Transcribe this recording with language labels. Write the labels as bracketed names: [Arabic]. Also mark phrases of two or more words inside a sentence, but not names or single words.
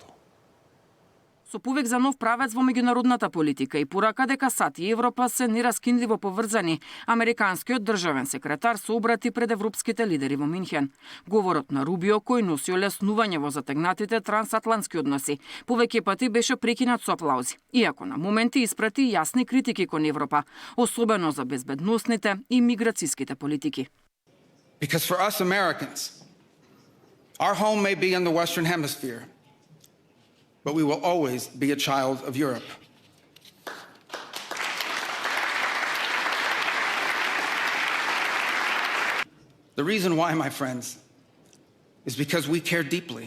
[Macedonian] Со повик за нов правец во меѓународната политика и порака дека САД и Европа се нераскинливо поврзани, американскиот државен секретар се обрати пред европските лидери во Минхен. Говорот на Рубио, кој носи олеснување во затегнатите трансатлантски односи, повеќе пати беше прекинат со аплаузи, иако на моменти испрати јасни критики кон Европа, особено за безбедносните и миграциските политики. [English] Because for us Americans, our home may be in the Western Hemisphere, but we will always be a child of Europe. The reason why, my friends, is because we care deeply.